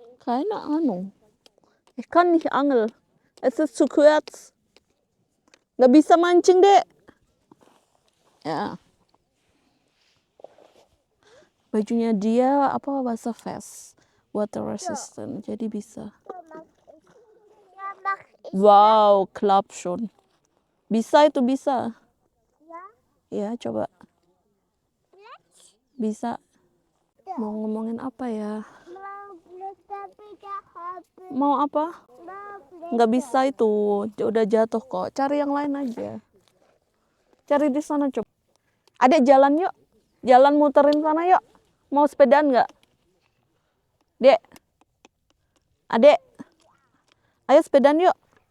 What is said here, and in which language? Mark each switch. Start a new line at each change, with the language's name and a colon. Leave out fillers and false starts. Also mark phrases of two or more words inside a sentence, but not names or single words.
German: keine Ahnung. Ich kann nicht angeln. Es ist zu kurz.
Indonesian: Nggak bisa mancing, Dek. Ya. Bajunya dia apa wasserfest,
English: water resistant.
Indonesian: Jadi bisa.
German: Ja, mach ich. Wow, klappt schon.
Indonesian: Bisa itu bisa.
German: Ja,
Indonesian: Ya, coba.
German: jetzt.
Indonesian: Bisa. Mau ngomongin apa ya?
German: Mau blätter wieder haben.
Indonesian: Mau apa? Mau blätter. Nggak bisa itu. Udah jatuh kok. Cari yang lain aja. Cari di sana coba. Adek jalan yuk. Jalan muterin sana yuk. Mau sepedaan nggak? Dek. Adek. Ayo sepedaan yuk.